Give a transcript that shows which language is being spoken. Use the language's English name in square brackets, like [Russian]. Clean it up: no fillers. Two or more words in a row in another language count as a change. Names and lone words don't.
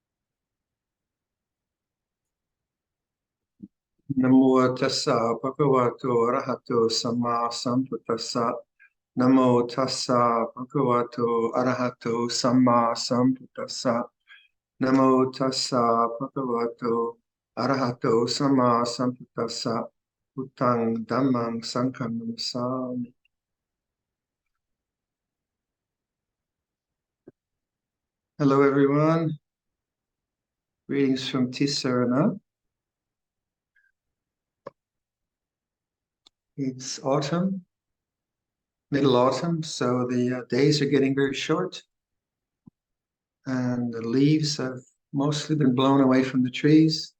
[Pali] Namo tassa bhagavato arahato samma sambuddhassa. Namo tassa bhagavato arahato samma sambuddhassa. Namo tassa bhagavato arahato samma sambuddhassa. Buddhang dhammang sanghang namasami. [English] Hello everyone. Greetings from Tisarana. It's autumn, middle autumn, so the days are getting very short and the leaves have mostly been blown away from the trees.